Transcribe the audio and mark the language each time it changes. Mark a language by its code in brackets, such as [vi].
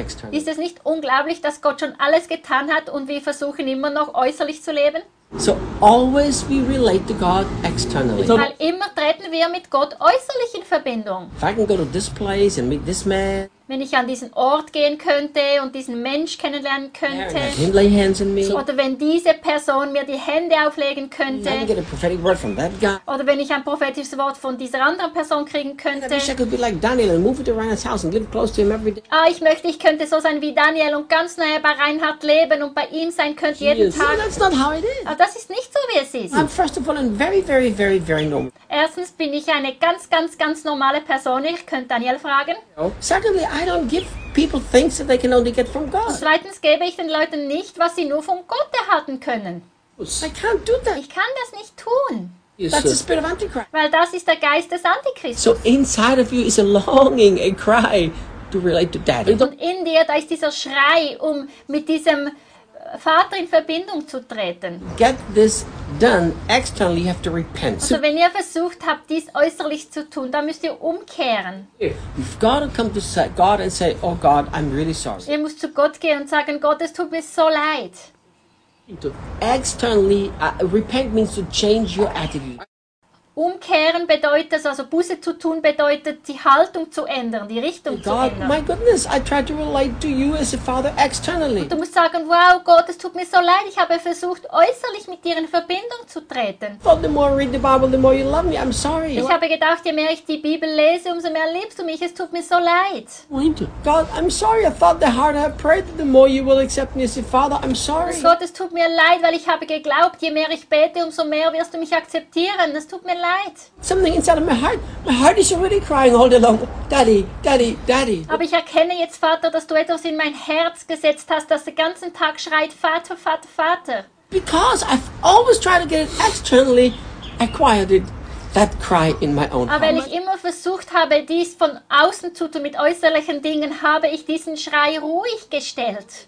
[de] Ist es nicht unglaublich, dass Gott schon alles getan hat und wir versuchen immer noch äußerlich zu leben? [en] So always we relate to God externally. [de] Weil immer treten wir mit Gott äußerlich in Verbindung. [en] If I can go to this place and meet this man. [de] Wenn ich an diesen Ort gehen könnte und diesen Mensch kennenlernen könnte. [en] Yeah, and lay hands on me. [de] Oder wenn diese Person mir die Hände auflegen könnte. [en] Yeah, I can get a prophetic word from that guy. [de] Oder wenn ich ein prophetisches Wort von dieser anderen Person kriegen könnte. [en] I wish I could be like Daniel and move into Reinhard's house and live close to him every day. [de] Ah, ich könnte so sein wie Daniel und ganz nahe bei Reinhard leben und bei ihm sein könnte jeden Tag. [en] No, that's not how it is. [de] Aber das ist nicht so, wie es ist. [en] I'm first of all a very, very, very, very normal. [de] Erstens bin ich eine ganz, ganz, ganz normale Person. Ich könnte Daniel fragen. [en] Secondly, I don't give people things that they can only get from God. [de] Zweitens gebe ich den Leuten nicht, was sie nur vom Gott erhalten können. [en] I can't do that. [de] Ich kann das nicht tun. [en] Yes, that's the spirit of Antichrist. [de] Weil das ist der Geist des Antichristen. [en] So inside of you is a longing, a cry to relate to Daddy. [de] Und in dir, da ist dieser Schrei, um mit diesem Vater in Verbindung zu treten. [en] Get this done externally, you have to repent. [de] Also wenn ihr versucht habt, dies äußerlich zu tun, dann müsst ihr umkehren. [en] You've got to come to God and say, oh God, I'm really sorry. [de] Ihr müsst zu Gott gehen und sagen, Gott, es tut mir so leid. [en] Externally, repent means to change your attitude. [de] Umkehren bedeutet, also Buße zu tun, bedeutet, die Haltung zu ändern, die Richtung [en] God, [de] zu ändern. [en] My goodness, I tried to relate to you as a father externally. [de] Und du musst sagen, wow, Gott, es tut mir so leid, ich habe versucht, äußerlich mit dir in Verbindung zu treten. [en] Well, the more I read the Bible, the more you love me, I'm sorry. [de] Ich habe gedacht, je mehr ich die Bibel lese, umso mehr liebst du mich, es tut mir so leid. [en] God, I'm sorry, I thought the harder I prayed, the more you will accept me as a father, I'm sorry. [de] Und Gott, es tut mir leid, weil ich habe geglaubt, je mehr ich bete, umso mehr wirst du mich akzeptieren, es tut mir leid. [en] Something inside of my heart. My heart is already crying all day long. Daddy, Daddy, Daddy. [de] Aber ich erkenne jetzt, Vater, dass du etwas in mein Herz gesetzt hast, das den ganzen Tag schreit, Vater, Vater, Vater. [en] Because I've always tried to get it externally, I quieted that cry in my own heart. [de] Aber wenn ich immer versucht habe, dies von außen zu tun, mit äußerlichen Dingen, habe ich diesen Schrei ruhig gestellt.